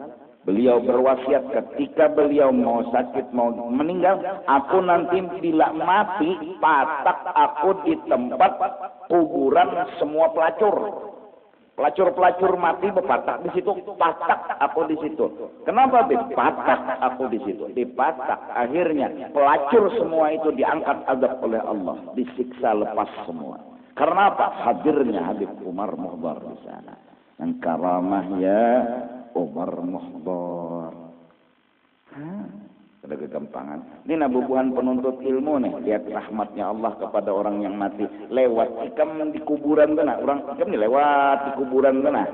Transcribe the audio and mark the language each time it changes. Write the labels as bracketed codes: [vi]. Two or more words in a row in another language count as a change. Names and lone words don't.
[bjn] Beliau berwasiat ketika beliau mau sakit, mau meninggal, aku nanti bila mati patak aku di tempat kuburan semua pelacur. Pelacur-pelacur mati berpatak di situ, patak aku di situ. Kenapa patak aku di situ? Dipatak. [id] Akhirnya pelacur semua itu diangkat azab oleh Allah, disiksa lepas semua. Karena apa? Hadirnya Habib Umar Muhdar di sana. Yang karamahnya Umar Muhdar. Ada kegampangan. [bjn] Ini nabubuhan penuntut ilmu nih. Lihat rahmatnya Allah kepada orang yang mati. Lewat ikam di kuburan kena. Orang ikam nih lewat di kuburan kena.